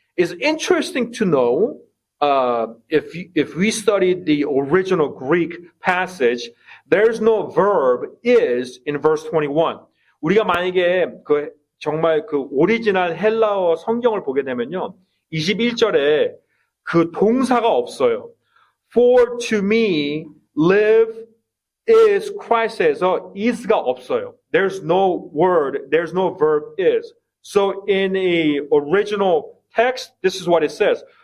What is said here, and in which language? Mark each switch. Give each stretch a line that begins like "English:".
English: It's interesting to know, if we study the original Greek passage, there's no verb is in verse 21.
Korean: 우리가 만약에 정말 그 오리지널 헬라어 성경을 보게 되면요. 21절에 그 동사가 없어요.
English: For to me live is Christ에서 is가 없어요. There's no word, there's no verb is. So in the original text, this is what it says.